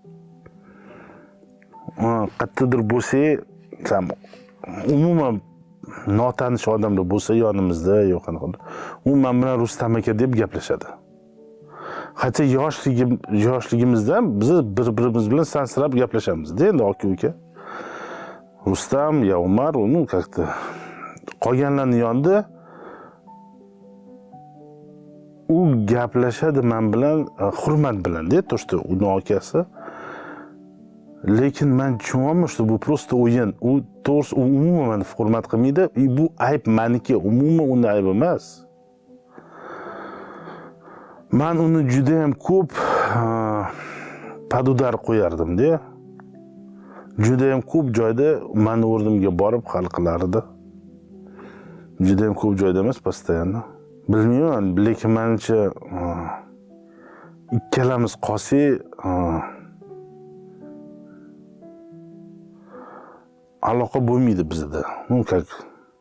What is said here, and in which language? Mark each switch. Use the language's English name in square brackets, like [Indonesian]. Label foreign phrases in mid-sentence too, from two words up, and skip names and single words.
[Uzbek] Qayerdadir bo'lsa, umuman notanish odamlar bo'lsa yonimizda, yo'q qanaqa. U men bilan Rustam aka deb gaplashadi. Hatto yoshligimizda biz bir-birimiz bilan sansirab gaplashamiz-da, endi aka. Rustam, ya Umar, uni как-то qolganlarning yonida u gaplashadi men bilan, hurmat bilan-da, [Russian] то что [Uzbek] uni akasi. Lekin men tushunaman, что bu просто o'yin. U to'g'risi umuman meni hurmat qilmaydi. Bu ayb meniki, umuman uni aybi emas. Men uni juda ham ko'p padudar qo'yardim-da. Juda ham ko'p joyda meni o'rnimga borib hal qilardi. Juda ham ko'p joyda emas, постоянно. Bilmayman, lekin menimcha ikkalamiz qolsak, aloqa bo'lmaydi bizda. [Russian] Ну, как